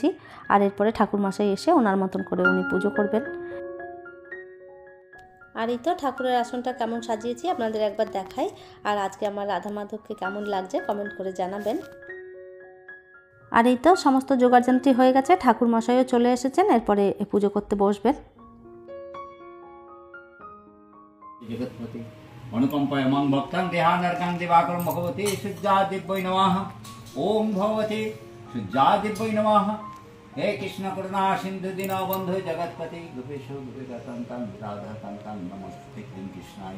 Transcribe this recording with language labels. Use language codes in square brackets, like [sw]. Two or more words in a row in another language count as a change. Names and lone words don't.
[bn] আর এরপরে ঠাকুরমশাই এসে ওনার মতন করে উনি পুজো করবেন। আর এই তো ঠাকুরের আসনটা কেমন সাজিয়েছি আপনাদের একবার দেখাই। আর আজকে আমার রাধা মাধবকে কেমন লাগছে কমেন্ট করে জানাবেন। আর এই তো সমস্ত জোগাড়যন্ত্রী হয়ে গেছে, ঠাকুর মশাইও চলে এসেছেন, এরপরে পুজো করতে বসবেন। [sa] जगत्पति अनुकंपयमं भक्तं देहानर्कं दिवाकरं भगवते शुद्धादिव्यै नमः। ओम भगवते शुद्धादिव्यै नमः। हे कृष्ण करुणा सिंधु दीनबंधु जगत्पति गोपेश गोपिकाकान्तं राधाकान्तं नमस्ते कृष्णाय।